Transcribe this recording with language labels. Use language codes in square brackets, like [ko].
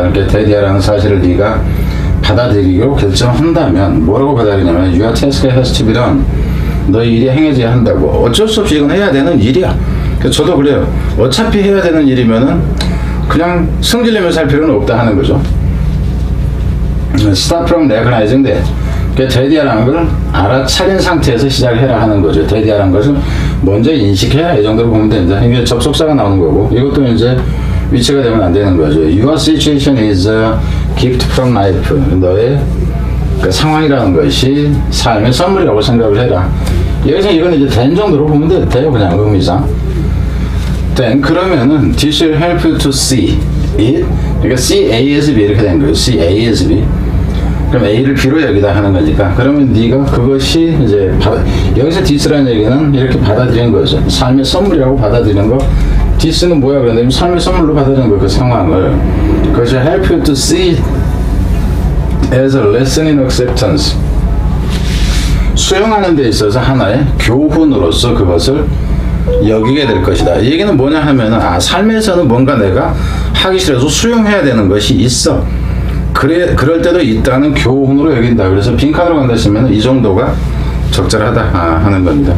[ko] 그러니까 대리야라는 사실을 네가 받아들이기로 결정한다면 뭐라고 받아들이냐면 [en] your task has to be done, [ko] 너의 일이 행해져야 한다고. 어쩔 수 없이 이건 해야 되는 일이야. 저도 그래요. 어차피 해야 되는 일이면은 그냥 승질내면서 할 필요는 없다 하는 거죠. [en] Start from recognizing that. [ko] 대디아라는 걸 알아차린 상태에서 시작을 해라 하는 거죠. 대디아라는 것을 먼저 인식해야, 이 정도로 보면 됩니다. 이게 접속사가 나오는 거고, 이것도 이제 위치가 되면 안 되는 거죠. [en] Your situation is a gift from life. [ko] 너의 그 상황이라는 것이 삶의 선물이라고 생각을 해라. 여기서 이건 이제 된 정도로 보면 돼요. 그냥 의미상. [en] then [ko] 그러면은 [en] this will help you to see it. [ko] 그러니까 see A as B 이렇게 된 거예요. [en] see A as B. [ko] 그럼 A를 B로 여기다 하는 거니까, 그러면 네가 그것이 이제 여기서 this라는 얘기는 이렇게 받아들이는 거죠. 삶의 선물이라고 받아들이는 거. this는 뭐야 그런데 삶의 선물로 받아들이는 거, 그 상황을. 그것이 [en] help you to see as a lesson in acceptance. [ko] 수용하는 데 있어서 하나의 교훈으로서 그것을 여기게 될 것이다. 이 얘기는 뭐냐 하면은, 삶에서는 뭔가 내가 하기 싫어서 수용해야 되는 것이 있어. 그럴 때도 있다는 교훈으로 여긴다. 그래서 빈칸으로 간다 하시면 이 정도가 적절하다 하는 겁니다.